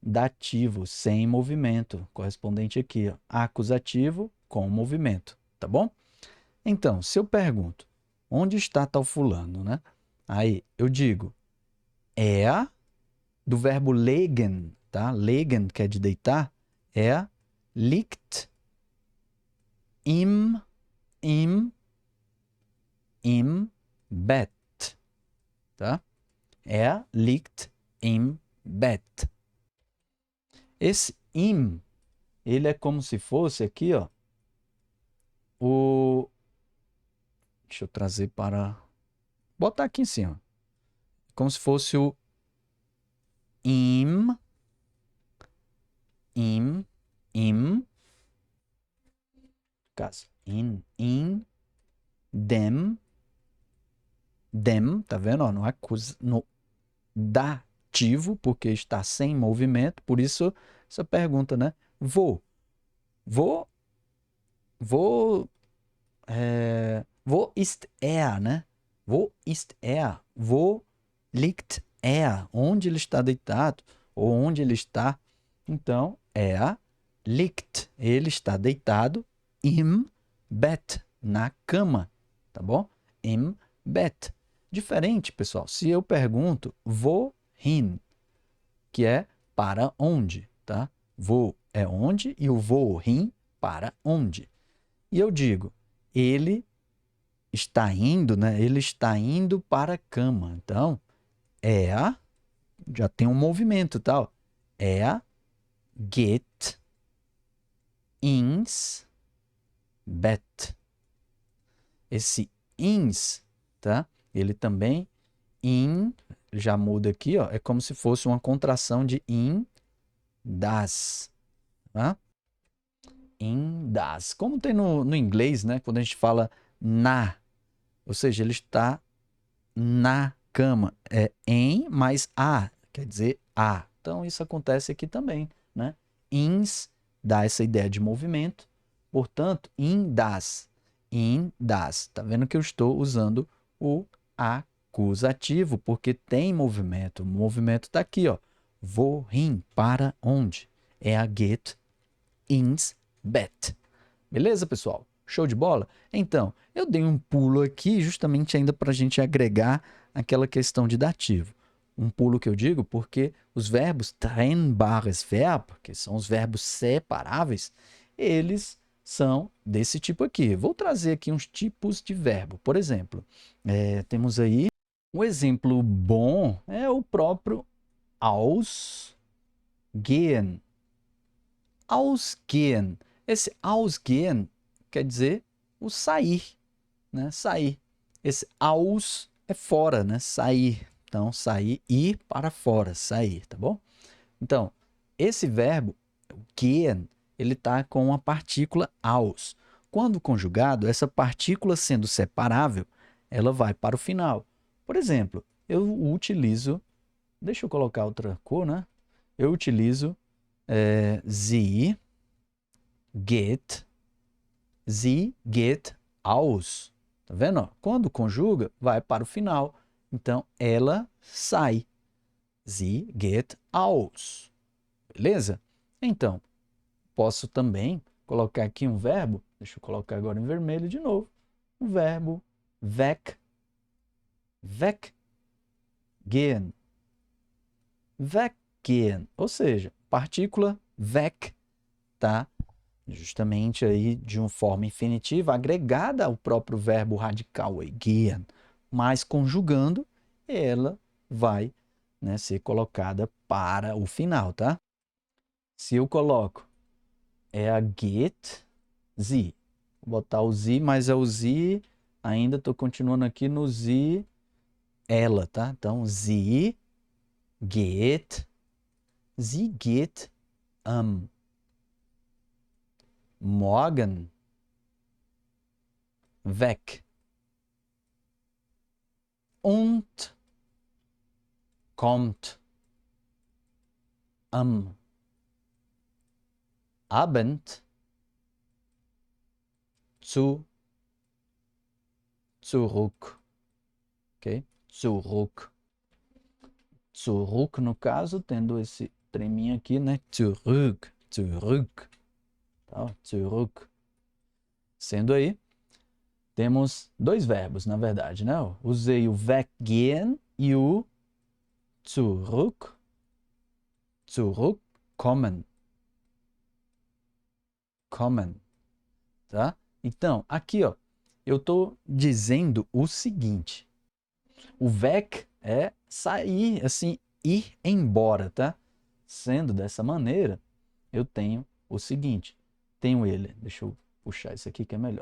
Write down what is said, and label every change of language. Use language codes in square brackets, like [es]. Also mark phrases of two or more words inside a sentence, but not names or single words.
[pt] dativo, sem movimento, correspondente aqui, ó, acusativo com movimento, tá bom? Então, se eu pergunto, onde está tal fulano, né? Aí eu digo, er, do verbo legen, tá? Legen, que é de deitar, [de] liegt im, im, im Bett, tá? Liegt im Bett. [pt] Esse im, ele é como se fosse aqui, ó, o... Deixa eu trazer para... Botar aqui em cima. Como se fosse o im, caso, [de] in, dem, [pt] tá vendo? Ó, no dativo, porque está sem movimento, por isso essa pergunta, né? Vou, [de] wo ist er, né? Wo ist er? Wo liegt er? [pt] Onde ele está deitado? Ou onde ele está? Então, liegt. Ele está deitado [de] im Bett, [pt] na cama, tá bom? [de] Im Bett. [pt] Diferente, pessoal, se eu pergunto wohin, que é para onde, tá? Wo é onde e o wohin para onde. E eu digo, ele está indo, né? Ele está indo para a cama. Então, já tem um movimento, tal. [de] Geht ins Bett. [pt] Esse ins, tá? Ele também já muda aqui, ó. É como se fosse uma contração de [de] in das, [pt] tá? [de] In das. [pt] Como tem no inglês, né? Quando a gente fala na, ou seja, ele está na cama. É em mais a, quer dizer a. Então, isso acontece aqui também, né? Ins dá essa ideia de movimento, portanto, [de] in das. In das. [pt] Tá vendo que eu estou usando o acusativo, porque tem movimento. O movimento está aqui, ó. Wohin, para onde? [de] Geht ins Bett. [pt] Beleza, pessoal? Show de bola? Então, eu dei um pulo aqui justamente ainda para a gente agregar aquela questão de dativo. Um pulo que eu digo porque os verbos [de] trennbares Verb, [pt] que são os verbos separáveis, eles são desse tipo aqui. Vou trazer aqui uns tipos de verbo. Por exemplo, temos aí um exemplo bom, é o próprio ausgehen. Ausgehen. Esse ausgehen quer dizer o sair, né? Sair. Esse aus é fora, né? Sair. Então, sair, ir para fora, sair, tá bom? Então, esse verbo, gehen, ele está com a partícula aus. Quando conjugado, essa partícula sendo separável, ela vai para o final. Por exemplo, eu utilizo, deixa eu colocar outra cor, né? Eu utilizo [de] sie geht aus. [pt] Tá vendo? Quando conjuga, vai para o final. Então, ela sai. [de] Sie geht aus. [pt] Beleza? Então, posso também colocar aqui um verbo. Deixa eu colocar agora em vermelho de novo. O verbo weg. Weggehen. Weggehen. Ou seja, partícula weg, tá? Justamente aí de uma forma infinitiva agregada ao próprio verbo radical gehen, mas conjugando, ela vai, né, ser colocada para o final, tá? Se eu coloco [de] geht sie, [pt] vou botar o sie, mas é o sie, ainda estou continuando aqui no sie, ela, tá? Então, [de] sie geht morgen weg und kommt am Abend zurück. [pt] Ok? Zurück. Zurück, no caso, tendo esse treminha aqui, né? [de] Zurück, zurück. Tá? Zurück. [pt] Sendo aí, temos dois verbos, na verdade, né? Usei o weggehen e o [de] zurück, zurückkommen. [pt] Kommen, tá? Então, aqui, ó, eu tô dizendo o seguinte. O weg é sair, assim, ir embora, tá? Sendo dessa maneira, eu tenho o seguinte. Tenho ele, deixa eu puxar isso aqui que é melhor.